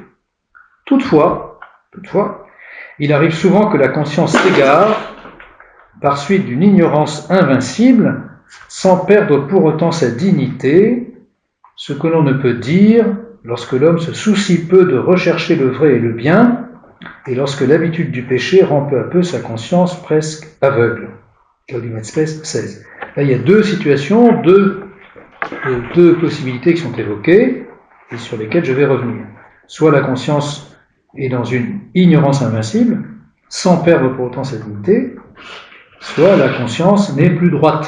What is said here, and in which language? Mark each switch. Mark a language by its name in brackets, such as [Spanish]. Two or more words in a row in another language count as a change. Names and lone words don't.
[French] Toutefois, il arrive souvent que la conscience s'égare par suite d'une ignorance invincible, sans perdre pour autant sa dignité, ce que l'on ne peut dire lorsque l'homme se soucie peu de rechercher le vrai et le bien, et lorsque l'habitude du péché rend peu à peu sa conscience presque aveugle. Gaudium et Spes 16. Là, il y a deux situations, deux possibilités qui sont évoquées et sur lesquelles je vais revenir. Soit la conscience est dans une ignorance invincible, sans perdre pour autant cette unité, soit la conscience n'est plus droite.